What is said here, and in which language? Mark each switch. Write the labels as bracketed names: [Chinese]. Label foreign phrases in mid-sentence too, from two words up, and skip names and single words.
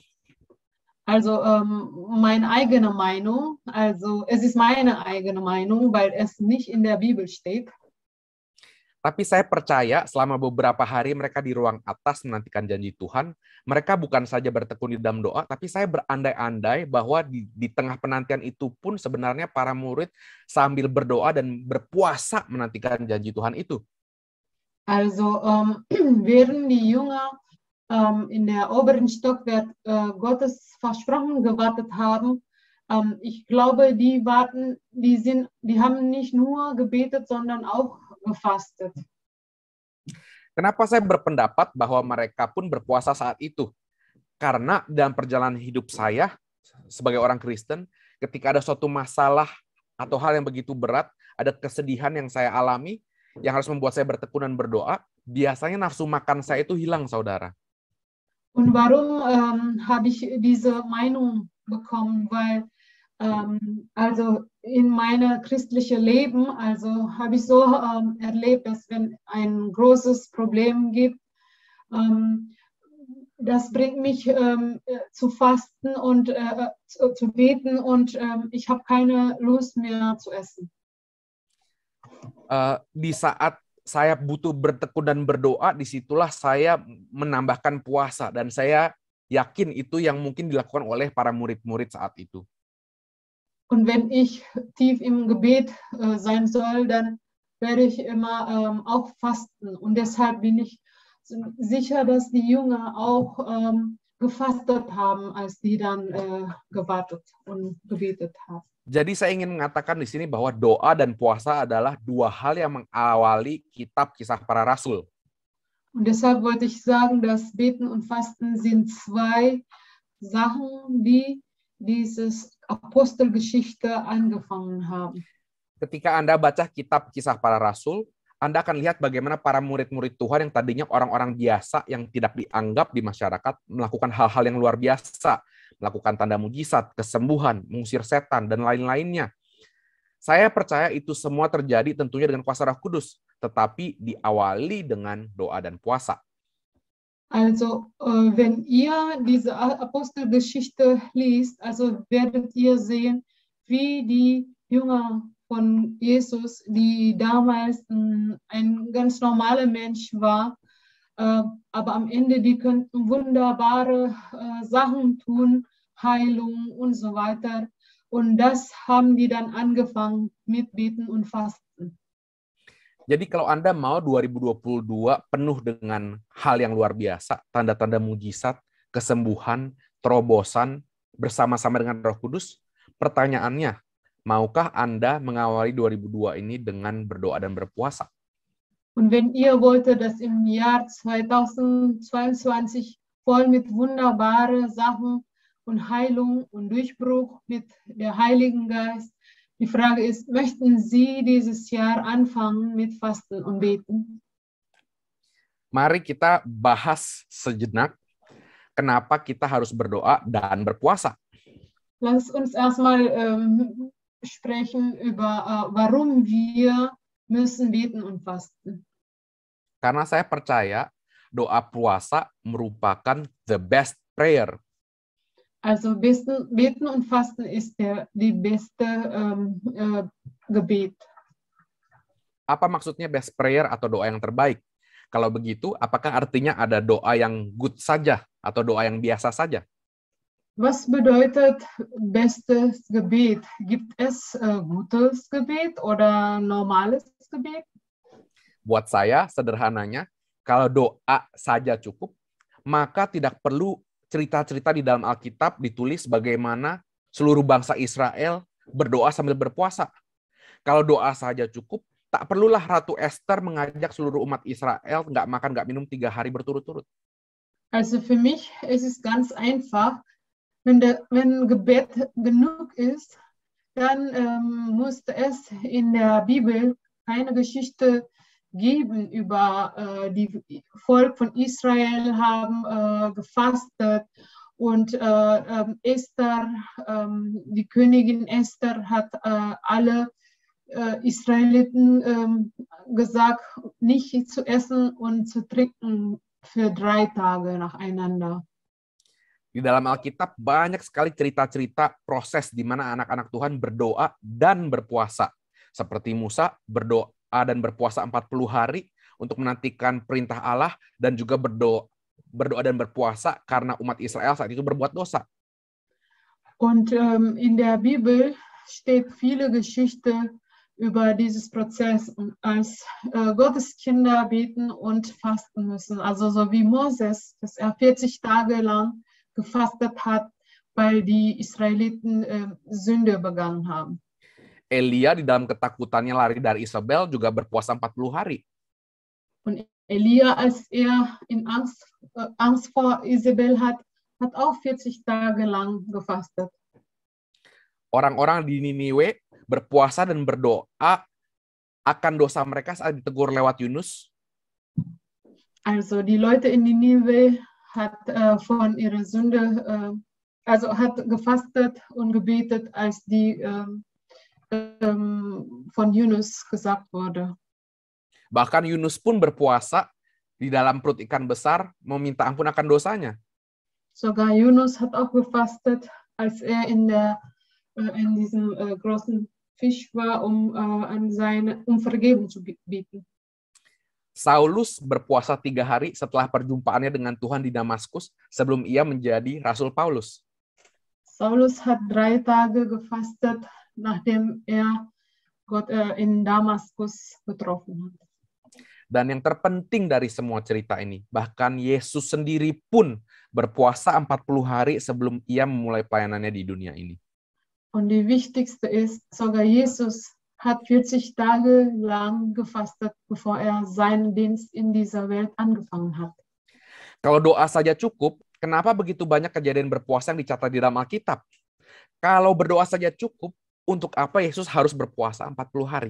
[German] Also meine eigene Meinung, also es ist meine eigene Meinung, weil es nicht in der Bibel steht. [Indonesian] Tapi saya percaya selama beberapa hari mereka di ruang atas menantikan janji Tuhan, mereka bukan saja bertekun di dalam doa, tapi saya berandai-andai bahwa di tengah penantian itu pun sebenarnya para murid sambil berdoa dan berpuasa menantikan janji Tuhan itu. [German] Also während die Jünger in der oberen Stockwerk Gottes versprochen gewartet haben, ich glaube, die haben nicht nur gebetet, sondern auch gefastet. [Indonesian] Kenapa saya berpendapat bahwa mereka pun berpuasa saat itu? Karena dalam perjalanan hidup saya sebagai orang Kristen, ketika ada suatu masalah atau hal yang begitu berat, ada kesedihan yang saya alami, yang harus membuat saya bertekun dan berdoa, biasanya nafsu makan saya itu hilang, saudara. [German] Und warum habe ich diese Meinung bekommen? Weil also in meinem christlichen Leben, also habe ich so erlebt, dass wenn ein großes Problem gibt, das bringt mich zu fasten und zu beten und ich habe keine Lust mehr zu essen. [Indonesian] Di saat saya butuh bertekun dan berdoa, disitulah saya menambahkan puasa, dan saya yakin itu yang mungkin dilakukan oleh para murid-murid saat itu. [German] Und wenn ich tief im Gebet sein soll, dann werde ich immer auch fasten. Und deshalb bin ich sicher, dass die Jünger auch gefastet haben, als die dann gewartet und gebetet haben. [Indonesian] Jadi saya ingin mengatakan di sini bahwa doa dan puasa adalah dua hal yang mengawali kitab Kisah Para Rasul. [German] Und deshalb wollte ich sagen, dass Beten und Fasten sind zwei Sachen, die dieses Apostelgeschichte angefangen haben. [Indonesian] Ketika Anda baca kitab Kisah Para Rasul, Anda akan lihat bagaimana para murid-murid Tuhan yang tadinya orang-orang biasa yang tidak dianggap di masyarakat melakukan hal-hal yang luar biasa, melakukan tanda mujizat, kesembuhan, mengusir setan, dan lain-lainnya. Saya percaya itu semua terjadi tentunya dengan kuasa Roh Kudus, tetapi diawali dengan doa dan puasa. [German] Also, wenn ihr diese Apostelgeschichte liest, also werdet ihr sehen, wie die Jünger von Jesus, die damals ein ganz normaler Mensch war, aber am Ende, die könnten wunderbare Sachen tun, Heilung und so weiter. Und das haben die dann angefangen mit Beten und Fasten. [Indonesian] Jadi kalau Anda mau 2022 penuh dengan hal yang luar biasa, tanda-tanda mujizat, kesembuhan, terobosan, bersama-sama dengan Roh Kudus, pertanyaannya, maukah Anda mengawali 2002 ini dengan berdoa dan berpuasa? [German] Und wenn ihr wolltet, dass im Jahr 2022 voll mit wunderbare Sachen und Heilung und Durchbruch mit der Heiligen Geist, die Frage ist, möchten Sie dieses Jahr anfangen mit Fasten und Beten? [Indonesian] Mari kita bahas sejenak kenapa kita harus berdoa dan berpuasa. [German] Lass uns erstmal sprechen über warum wir müssen beten und fasten. [Indonesian] Karena saya percaya doa puasa merupakan [English] the best prayer. [German] Also beten und fasten ist die beste Gebet. [Indonesian] Apa maksudnya [English] best prayer [Indonesian] atau doa yang terbaik? Kalau begitu, apakah artinya ada doa yang good saja atau doa yang biasa saja? [German] Was bedeutet bestes Gebet? Gibt es gutes Gebet oder normales Gebet? [Indonesian] Buat saya, sederhananya, kalau doa saja cukup, maka tidak perlu cerita-cerita di dalam Alkitab ditulis bagaimana seluruh bangsa Israel berdoa sambil berpuasa. Kalau doa saja cukup, tak perlulah Ratu Esther mengajak seluruh umat Israel nggak makan, nggak minum 3 hari berturut-turut. [German] Also für mich ist es ganz einfach, wenn Gebet genug ist, dann musste es in der Bibel keine Geschichte geben über die Volk von Israel haben gefastet und Esther, die Königin Esther hat alle Israeliten gesagt, nicht zu essen und zu trinken für 3 Tage nacheinander. [Indonesian] Di dalam Alkitab banyak sekali cerita-cerita proses di mana anak-anak Tuhan berdoa dan berpuasa. Seperti Musa berdoa dan berpuasa 40 hari untuk menantikan perintah Allah dan juga berdoa dan berpuasa karena umat Israel saat itu berbuat dosa. [German] Und in der Bibel steht viele Geschichte über dieses Prozess, als Gottes Kinder beten und fasten müssen. Also so wie Moses, dass er 40 Tage lang gefastet hat, weil die Israeliten Sünde begangen haben. [Indonesian] Elia di dalam ketakutannya lari dari Isabel juga berpuasa 40 hari. [German] Und Elia, als er in Angst vor Isabel hat auch 40 Tage lang gefastet. [Indonesian] Orang-orang di Niniwe berpuasa dan berdoa akan dosa mereka saat ditegur lewat Yunus. [German] Also die Leute in Ninive hat von ihrer Sünde, hat gefastet und gebetet, als die von Yunus gesagt wurde. [Indonesian] Bahkan Yunus pun berpuasa di dalam perut ikan besar, meminta ampun akan dosanya. [German] Sogar Yunus hat auch gefastet, als er in diesem großen Fisch war, um Vergebung zu bitten. [Indonesian] Saulus berpuasa 3 hari setelah perjumpaannya dengan Tuhan di Damaskus sebelum ia menjadi Rasul Paulus. [German] Saulus hat 3 Tage gefastet, nachdem er Gott in Damaskus getroffen hat. [Indonesian] Dan yang terpenting dari semua cerita ini, bahkan Yesus sendiri pun berpuasa 40 hari sebelum ia memulai pelayanannya di dunia ini. [German] Und die wichtigste ist, sogar Jesus hat 40 Tage lang gefastet, bevor er seinen Dienst in dieser Welt angefangen hat. [Indonesian] Kalau doa saja cukup, kenapa begitu banyak kejadian berpuasa yang dicatat di dalam Alkitab? Kalau berdoa saja cukup, untuk apa Yesus harus berpuasa 40 hari?